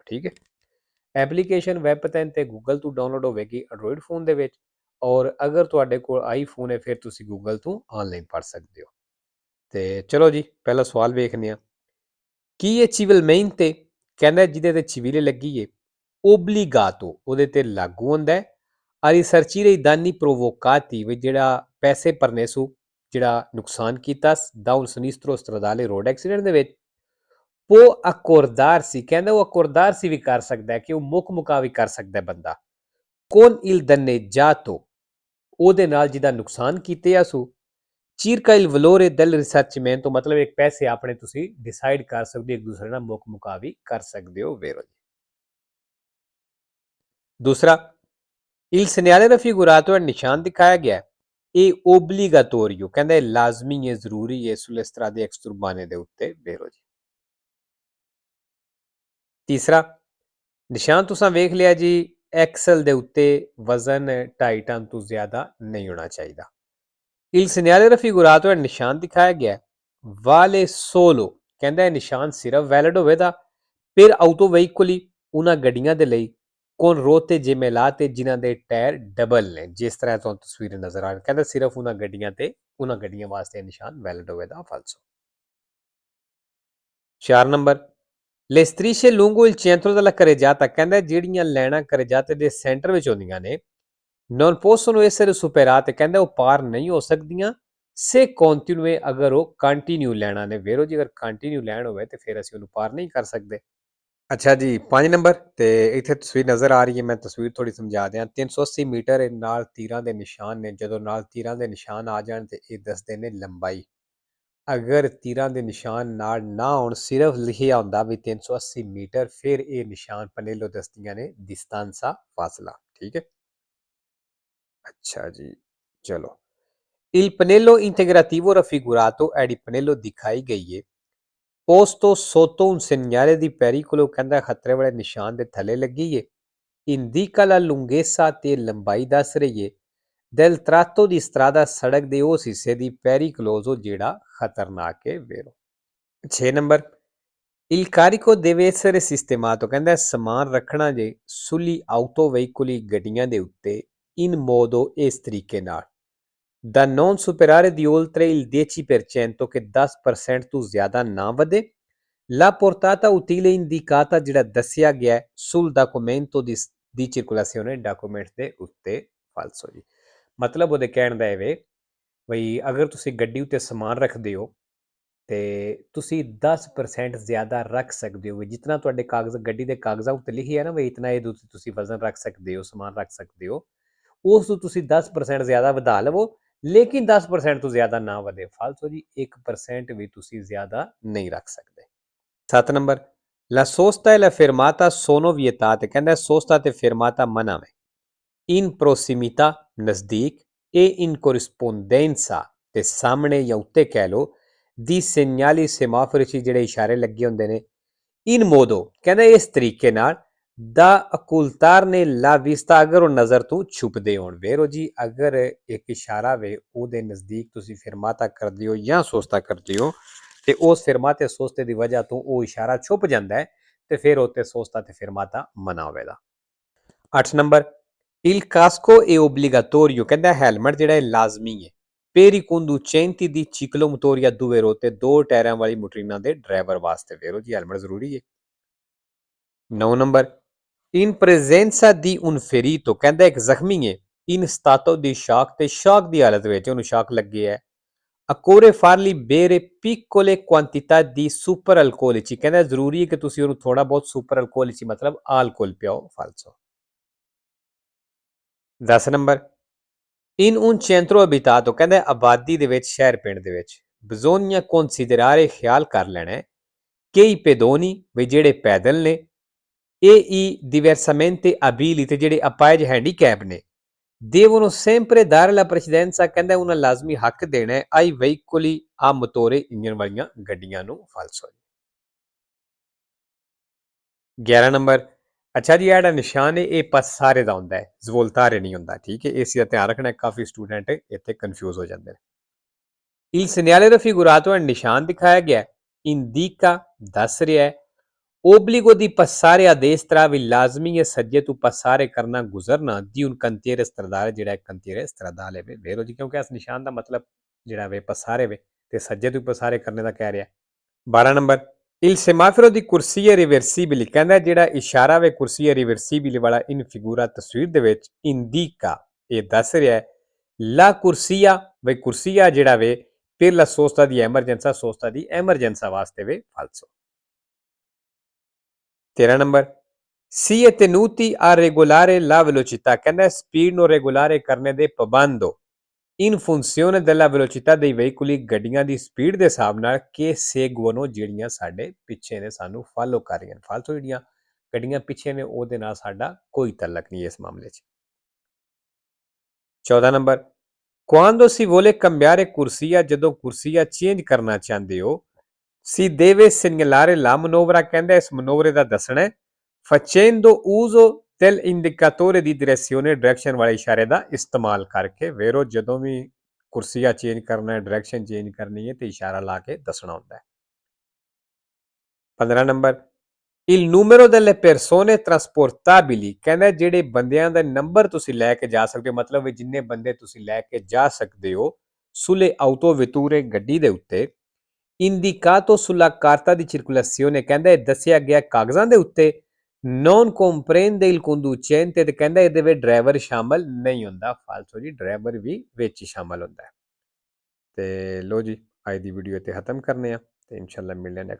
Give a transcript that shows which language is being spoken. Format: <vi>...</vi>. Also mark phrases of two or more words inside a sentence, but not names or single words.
<pa>ਠੀਕ ਹੈ, ਐਪਲੀਕੇਸ਼ਨ ਵੈਬ 'ਤੇ ਗੂਗਲ ਤੋਂ ਡਾਊਨਲੋਡ ਹੋਵੇਗੀ ਐਂਡਰੋਇਡ ਫੋਨ ਦੇ ਵਿੱਚ, ਔਰ ਅਗਰ ਤੁਹਾਡੇ ਕੋਲ ਆਈਫੋਨ ਹੈ ਫਿਰ ਤੁਸੀਂ ਗੂਗਲ ਤੋਂ ਆਨਲਾਈਨ ਪੜ੍ਹ ਸਕਦੇ ਹੋ। ਤੇ ਚਲੋ ਜੀ, ਪਹਿਲਾ ਸਵਾਲ ਵੇਖਦੇ ਹਾਂ। ਕੀ ਇਹ civilmente ਕਹਿੰਦਾ ਜਿਹਦੇ ਤੇ civile ਲੱਗੀ ਹੈ obbligato ਉਹਦੇ ਤੇ ਲਾਗੂ ਹੁੰਦਾ ਹੈ</pa> <it>a risarcire i danni provocati</it> <pa>ਵੀ ਜਿਹੜਾ ਪੈਸੇ ਭਰਨੇ ਸੂ ਜਿਹੜਾ ਨੁਕਸਾਨ ਕੀਤਾ</pa> <it>da un sinistro stradale</it> <en>road accident</en> <pa>ਦੇ ਵਿੱਚ।</pa> <it>può accordarsi</it> <pa>ਕਹਿੰਦਾ ਉਹ accordarsi ਵੀ ਕਰ ਸਕਦਾ ਹੈ, ਕਿ ਉਹ ਮੁੱਖ ਮੁਕਾ ਵੀ ਕਰ ਸਕਦਾ ਬੰਦਾ</pa> <it>con il danneggiato</it> <pa>ਉਹਦੇ ਨਾਲ ਜਿਹਦਾ ਨੁਕਸਾਨ ਕੀਤੇ ਆ ਸੂ</pa> <it>circa il valore del risarcimento</it> <pa>ਮਤਲਬ ਇੱਕ ਪੈਸੇ ਆਪਣੇ ਤੁਸੀਂ ਡਿਸਾਈਡ ਕਰ ਸਕਦੇ ਹੋ, ਇੱਕ ਦੂਸਰੇ ਨਾਲ ਮੁੱਖ ਮੁਕਾ ਵੀ ਕਰ ਸਕਦੇ ਹੋ। ਵੇਰੋ ਜੀ। दूसरा,</pa> <it>il segnale raffigurato è</it> <pa>ਨਿਸ਼ਾਨ ਦਿਖਾਇਆ ਗਿਆ, ਇਹ obbligatorio ਕਹਿੰਦਾ ਇਹ ਲਾਜ਼ਮੀ ਹੈ, ਜ਼ਰੂਰੀ ਹੈ</pa> <it>sulle strade extraurbane</it> <pa>ਦੇ ਉੱਤੇ। ਵੇਰੋ ਜੀ। ਤੀਸਰਾ, ਨਿਸ਼ਾਨ ਤੁਸੀਂ ਵੇਖ ਲਿਆ ਜੀ, ਐਕਸਲ ਦੇ ਉੱਤੇ ਵਜ਼ਨ 2.5 ਟਨ ਤੋਂ ਜ਼ਿਆਦਾ ਨਹੀਂ ਹੋਣਾ ਚਾਹੀਦਾ।</pa> <it>il segnale raffigurato è</it> <pa>ਨਿਸ਼ਾਨ ਦਿਖਾਇਆ ਗਿਆ</pa> <it>vale solo</it> <pa>ਕਹਿੰਦਾ ਇਹ ਨਿਸ਼ਾਨ ਸਿਰਫ ਵੈਲਿਡ ਹੋਵੇਗਾ</pa> <it>per autoveicoli</it> <pa>ਉਹਨਾਂ ਗੱਡੀਆਂ ਦੇ ਲਈ</pa> <it>con rotte gemelate</it> <pa>ਜਿਨ੍ਹਾਂ ਦੇ ਟਾਇਰ ਡਬਲ ਨੇ, ਜਿਸ ਤਰ੍ਹਾਂ ਤੁਹਾਨੂੰ ਤਸਵੀਰ ਨਜ਼ਰ ਆ ਰਹੀ। ਕਹਿੰਦਾ ਸਿਰਫ ਉਹਨਾਂ ਗੱਡੀਆਂ ਵਾਸਤੇ ਨਿਸ਼ਾਨ ਵੈਲਿਡ ਹੋਵੇਗਾ। ਫਾਲਸੋ। 4 ਨੰਬਰ,</pa> <it>le strisce lungo il centro della carreggiata</it> <pa>ਕਹਿੰਦਾ ਜਿਹੜੀਆਂ ਲਾਈਨਾਂ carreggiate ਦੇ ਸੈਂਟਰ ਵਿੱਚ ਹੁੰਦੀਆਂ ਨੇ</pa> <it>non possono essere superate</it> <pa>ਕਹਿੰਦਾ ਉਹ ਪਾਰ ਨਹੀਂ ਹੋ ਸਕਦੀਆਂ</pa> <it>se continue</it> <pa>ਅਗਰ ਉਹ ਕੰਟੀਨਿਊ ਲੈਣਾ ਨੇ। ਵੇਰੋ ਜੀ, ਅਗਰ ਕੰਟੀਨਿਊ ਲੈਣ ਹੋਵੇ ਤੇ ਫਿਰ ਅਸੀਂ ਉਹਨੂੰ ਪਾਰ ਨਹੀਂ ਕਰ ਸਕਦੇ। ਅੱਛਾ ਜੀ, 5 ਨੰਬਰ ਤੇ ਇੱਥੇ ਤਸਵੀਰ ਨਜ਼ਰ ਆ ਰਹੀ ਹੈ, ਮੈਂ ਤਸਵੀਰ ਥੋੜੀ ਸਮਝਾ ਦਿਆਂ। 380 ਮੀਟਰ ਨਾਲ ਤੀਰਾਂ ਦੇ ਨਿਸ਼ਾਨ ਨੇ, ਜਦੋਂ ਨਾਲ ਤੀਰਾਂ ਦੇ ਨਿਸ਼ਾਨ ਆ ਜਾਣ ਤੇ ਇਹ ਦੱਸਦੇ ਨੇ ਲੰਬਾਈ। ਅਗਰ ਤੀਰਾਂ ਦੇ ਨਿਸ਼ਾਨ ਨਾਲ ਨਾ ਹੋਣ, ਸਿਰਫ ਲਿਖਿਆ ਹੁੰਦਾ ਵੀ 380 ਮੀਟਰ, ਫਿਰ ਇਹ ਨਿਸ਼ਾਨ ਪਨੇਲੋ ਦੱਸਦੀਆਂ ਨੇ distanza ਫਾਸਲਾ। ਠੀਕ ਹੈ, ਅੱਛਾ ਜੀ, ਚਲੋ।</pa> <it>Il pannello integrativo raffigurato è di pannello</it> <pa>ਦਿਖਾਈ ਗਈ ਹੈ</pa> <it>posto sotto un segnale di pericolo</it> <pa>ਕਹਿੰਦਾ ਖਤਰੇ ਵਾਲੇ ਨਿਸ਼ਾਨ ਦੇ ਥੱਲੇ ਲੱਗੀ ਹੈ।</pa> <it>indica la lunghezza</it> <pa>ਤੇ ਲੰਬਾਈ ਦੱਸ ਰਹੀ ਹੈ</pa> <it>del tratto di strada</it> <pa>ਸੜਕ ਦੇ ਉਸ ਹਿੱਸੇ ਦੀ pericoloso ਜਿਹੜਾ ਖਤਰਨਾਕ ਹੈ। ਵੇਰੋ। 6 ਨੰਬਰ,</pa> <it>il carico deve essere sistemato</it> <pa>ਕਹਿੰਦਾ ਸਮਾਨ ਰੱਖਣਾ ਜੇ</pa> <it>sugli autoveicoli</it> <pa>ਗੱਡੀਆਂ ਦੇ ਉੱਤੇ</pa> <it>in modo</it> <pa>ਇਸ ਤਰੀਕੇ ਨਾਲ</pa> <it>da non superare di oltre il 10% che</it> <pa>10% ਤੋਂ ਜ਼ਿਆਦਾ ਨਾ ਵਧੇ।</pa> <it>La portata utile indicata</it> <pa>ਜਿਹੜਾ ਦੱਸਿਆ ਗਿਆ</pa> <it>sul documento di circolazione</it> <pa>ਡਾਕੂਮੈਂਟ ਦੇ ਉੱਤੇ। ਫਾਲਸੋ ਜੀ। ਮਤਲਬ ਉਹਦੇ ਕਹਿਣ ਦਾ ਇਹ ਵੇ ਬਈ ਅਗਰ ਤੁਸੀਂ ਗੱਡੀ ਉੱਤੇ ਸਮਾਨ ਰੱਖਦੇ ਹੋ ਤੇ ਤੁਸੀਂ 10% ਜ਼ਿਆਦਾ ਰੱਖ ਸਕਦੇ ਹੋ। ਜਿਤਨਾ ਤੁਹਾਡੇ ਕਾਗਜ਼ ਗੱਡੀ ਦੇ ਕਾਗਜ਼ਾਂ ਉੱਤੇ ਲਿਖਿਆ ਨਾ ਵੀ ਇਤਨਾ ਇਹਦੇ ਉੱਤੇ ਤੁਸੀਂ ਵਜ਼ਨ ਰੱਖ ਸਕਦੇ ਹੋ, ਸਮਾਨ ਰੱਖ ਸਕਦੇ ਹੋ, ਉਸ ਤੋਂ ਤੁਸੀਂ 10% ਜ਼ਿਆਦਾ ਵਧਾ ਲਵੋ, ਲੇਕਿਨ 10% ਤੋਂ ਜ਼ਿਆਦਾ ਨਾ ਵਧੇ। ਫਾਲਤੂ ਜੀ 1% ਵੀ ਤੁਸੀਂ ਜ਼ਿਆਦਾ ਨਹੀਂ ਰੱਖ ਸਕਦੇ। 7 ਨੰਬਰ,</pa> <it>la sosta e la fermata sono vietate</it> <pa>ਕਹਿੰਦਾ sosta ਤੇ fermata ਮਨਾ ਹੈ</pa> <it>in prossimità</it> <pa>ਨਜ਼ਦੀਕ</pa> <it>e in corrispondenza</it> <pa>ਤੇ ਸਾਹਮਣੇ ਜਾਂ ਉੱਤੇ ਕਹਿ ਲਓ</pa> <it>di segnali semaforici</it> <pa>ਜਿਹੜੇ ਇਸ਼ਾਰੇ ਲੱਗੇ ਹੁੰਦੇ ਨੇ</pa> <it>in modo</it> <pa>ਕਹਿੰਦਾ ਇਸ ਤਰੀਕੇ ਨਾਲ</pa> <it>da occultarne la vista</it> <pa>ਅਗਰ ਉਹ ਨਜ਼ਰ ਤੋਂ ਛੁਪਦੇ ਹੋਣ ਵੇਰੋ ਜੀ ਅਗਰ ਇੱਕ ਇਸ਼ਾਰਾ ਵੇ ਉਹਦੇ ਨਜ਼ਦੀਕ ਤੁਸੀਂ ਫਿਰਮਾਤਾ ਕਰਦੇ ਹੋ ਜਾਂ ਸੋਸਤਾ ਕਰਦੇ ਹੋ ਤੇ ਉਸ ਫਿਰਮਾਤੇ ਸੋਸਤੇ ਦੀ ਵਜ੍ਹਾ ਤੋਂ ਉਹ ਇਸ਼ਾਰਾ ਛੁਪ ਜਾਂਦਾ ਹੈ ਤੇ ਫਿਰ ਉੱਤੇ ਸੋਸਤਾ ਤੇ ਫਿਰਮਾਤਾ ਮਨਾ ਹੋਵੇਗਾ 8 ਨੰਬਰ</pa> <it>Il casco è obbligatorio</it> <pa>ਕਹਿੰਦਾ ਹੈਲਮਟ ਜਿਹੜਾ ਹੈ ਲਾਜ਼ਮੀ ਹੈ</pa> <it>per i conducenti di ciclomotori a due ruote</it> <pa>ਦੋ ਟਾਇਰਾਂ ਵਾਲੀ ਮੋਟਰੀਨਾਂ ਦੇ ਡਰਾਈਵਰ ਵਾਸਤੇ ਵੇਰੋ ਜੀ ਹੈਲਮਟ ਜ਼ਰੂਰੀ ਹੈ 9 ਨੰਬਰ</pa> <it>in presenza di un ferito</it> <pa>ਕਹਿੰਦਾ ਇੱਕ ਜ਼ਖਮੀ ਹੈ</pa> <it>in stato di shock</it> <pa>ਤੇ ਸ਼ੌਕ ਦੀ ਹਾਲਤ ਵਿੱਚ ਉਹਨੂੰ ਸ਼ੌਕ ਲੱਗੇ ਹੈ</pa> <it>occorre farli bere piccole quantità di super alcolici</it> <pa>ਕਹਿੰਦਾ ਜ਼ਰੂਰੀ ਹੈ ਕਿ ਤੁਸੀਂ ਉਹਨੂੰ ਥੋੜਾ ਬਹੁਤ</pa> <it>super alcolici</it> <pa>ਮਤਲਬ ਆਲਕੋਹਲ ਪਿਆਓ ਫਾਲਸੋ 10 ਨੰਬਰ</pa> <it>in un centro abitato</it> <pa>ਕਹਿੰਦਾ ਆਬਾਦੀ ਦੇ ਵਿੱਚ ਸ਼ਹਿਰ ਪਿੰਡ ਦੇ ਵਿੱਚ</pa> <it>bisogna considerare</it> <pa>ਖਿਆਲ ਕਰ ਲੈਣਾ ਹੈ ਕਿ</pa> <it>i pedoni</it> <pa>ਵੀ ਜਿਹੜੇ ਪੈਦਲ ਨੇ</pa> <it>e i diversamente abili</it> <pa>ਤੇ ਜਿਹੜੇ ਅਪਾਇਜ ਹੈਂਡੀਕੈਪ ਨੇ</pa> <it>devono sempre dare la precedenza</it> <pa>ਕਹਿੰਦਾ ਉਹਨਾਂ ਲਾਜ਼ਮੀ ਹੱਕ ਦੇਣਾ ਹੈ</pa> <it>ai veicoli a motore</it> <pa>ਇੰਜਨ ਵਾਲੀਆਂ ਗੱਡੀਆਂ ਨੂੰ ਫਾਲਸੋ 11 ਨੰਬਰ ਅੱਛਾ ਜੀ ਇਹ ਜਿਹੜਾ ਨਿਸ਼ਾਨ ਹੈ ਇਹ ਪਸਾਰੇ ਦਾ ਹੁੰਦਾ ਹੈ ਜ਼ਵੋਲਤਾਰੇ ਨਹੀਂ ਹੁੰਦਾ ਠੀਕ ਹੈ ਇਸ ਦਾ ਧਿਆਨ ਰੱਖਣਾ ਕਾਫੀ ਸਟੂਡੈਂਟ ਇੱਥੇ ਕਨਫਿਊਜ਼ ਹੋ ਜਾਂਦੇ ਨੇ il</pa> <it>segnale raffigurato è</it> <pa>ਨਿਸ਼ਾਨ ਦਿਖਾਇਆ ਗਿਆ indica ਦੱਸ ਰਿਹਾ ਹੈ</pa> <it>obbligo di passare a destra</it> <pa>ਵੀ ਲਾਜ਼ਮੀ ਹੈ ਸੱਜੇ ਤੋਂ passare ਕਰਨਾ ਗੁਜ਼ਰਨਾ</pa> <it>di un cantiere stradale</it> <pa>ਜਿਹੜਾ</pa> <it>cantiere stradale</it> <pa>ਵੇ ਵੇਰੋ ਜੀ ਕਿਉਂਕਿ ਇਸ ਨਿਸ਼ਾਨ ਦਾ ਮਤਲਬ ਜਿਹੜਾ ਵੇ passare ਵੇ ਤੇ ਸੱਜੇ ਤੋਂ passare ਕਰਨੇ ਦਾ ਕਹਿ ਰਿਹਾ 12 ਨੰਬਰ</pa> <it>il semaforo di corsia reversibile</it> <pa>ਕਹਿੰਦਾ ਜਿਹੜਾ ਇਸ਼ਾਰਾ ਵੇ</pa> <it>corsia reversibile</it> <pa>ਵਾਲਾ</pa> <it>in figura</it> <pa>ਤਸਵੀਰ ਦੇ ਵਿੱਚ indica ਇਹ ਦੱਸ ਰਿਹਾ ਹੈ</pa> <it>la corsia</it> <pa>ਵੇ ਕੁਰਸੀਆ ਜਿਹੜਾ ਵੇ</pa> <it>per la sosta di emergenza sosta di emergenza</it> <pa>ਵਾਸਤੇ ਵੇ ਫਾਲਸੋ 13 ਨੰਬਰ</pa> <it>si è tenuti a regolare la velocità</it> <pa>ਕਹਿੰਦਾ ਸਪੀਡ ਨੂੰ ਰੈਗੂਲਾਰੇ ਕਰਨੇ ਦੇ ਪਾਬੰਦੋ</pa> <it>in funzione della velocità dei veicoli</it> <pa>ਗੱਡੀਆਂ ਦੀ ਸਪੀਡ ਦੇ ਹਿਸਾਬ ਨਾਲ ਕਿ seguono ਜਿਹੜੀਆਂ ਸਾਡੇ ਪਿੱਛੇ ਨੇ ਸਾਨੂੰ ਫਾਲੋ ਕਰ ਰਹੀਆਂ ਫਾਲਤੂ ਜਿਹੜੀਆਂ ਗੱਡੀਆਂ ਪਿੱਛੇ ਨੇ ਉਹਦੇ ਨਾਲ ਸਾਡਾ ਕੋਈ ਤਾਲੁਕ ਨਹੀਂ ਇਸ ਮਾਮਲੇ 'ਚ 14 ਨੰਬਰ</pa> <it>quando si vuole cambiare corsia</it> <pa>ਜਦੋਂ ਕੁਰਸੀਆ ਚੇਂਜ ਕਰਨਾ ਚਾਹੁੰਦੇ ਹੋ</pa> <it>si deve segnalare la manovra</it> <pa>ਕਹਿੰਦਾ ਇਸ ਮਨੋਵਰੇ ਦਾ ਦੱਸਣਾ ਹੈ</pa> <it>facendo uso del indicatore di direzione</it> <pa>ਡਾਇਰੈਕਸ਼ਨ ਵਾਲੇ ਇਸ਼ਾਰੇ ਦਾ ਇਸਤੇਮਾਲ ਕਰਕੇ ਵੇਰੋ ਜਦੋਂ ਵੀ ਕੁਰਸੀਆ ਚੇਂਜ ਕਰਨਾ ਹੈ ਡਾਇਰੈਕਸ਼ਨ ਚੇਂਜ ਕਰਨੀ ਹੈ ਤੇ ਇਸ਼ਾਰਾ ਲਾ ਕੇ ਦੱਸਣਾ ਹੁੰਦਾ ਹੈ 15 ਨੰਬਰ</pa> <it>il numero delle persone trasportabili</it> <pa>ਕਹਿੰਦਾ ਜਿਹੜੇ ਬੰਦਿਆਂ ਦਾ ਨੰਬਰ ਤੁਸੀਂ ਲੈ ਕੇ ਜਾ ਸਕਦੇ ਹੋ ਮਤਲਬ ਜਿੰਨੇ ਬੰਦੇ ਤੁਸੀਂ ਲੈ ਕੇ ਜਾ ਸਕਦੇ ਹੋ</pa> <it>sulle autovetture</it> <pa>ਗੱਡੀ ਦੇ ਉੱਤੇ</pa> <it>indicato sulla carta di circolazione</it> <pa>ਕਹਿੰਦਾ ਇਹ ਦੱਸਿਆ ਗਿਆ ਕਾਗਜ਼ਾਂ ਦੇ ਉੱਤੇ</pa> <it>non comprende il conducente</it> <pa>ਤੇ ਕਹਿੰਦਾ ਇਹਦੇ ਵਿੱਚ ਡਰਾਈਵਰ ਸ਼ਾਮਲ ਨਹੀਂ ਹੁੰਦਾ ਫਾਲਤੂ ਜੀ ਡਰਾਈਵਰ ਵੀ ਵਿੱਚ ਸ਼ਾਮਲ ਹੁੰਦਾ ਹੈ ਤੇ ਲੋ ਜੀ ਅੱਜ ਦੀ ਵੀਡੀਓ ਇੱਥੇ ਖਤਮ ਕਰਨੇ ਆ ਤੇ ਇਨਸ਼ਾਅੱਲਾ ਮਿਲਦੇ ਹਾਂ</pa>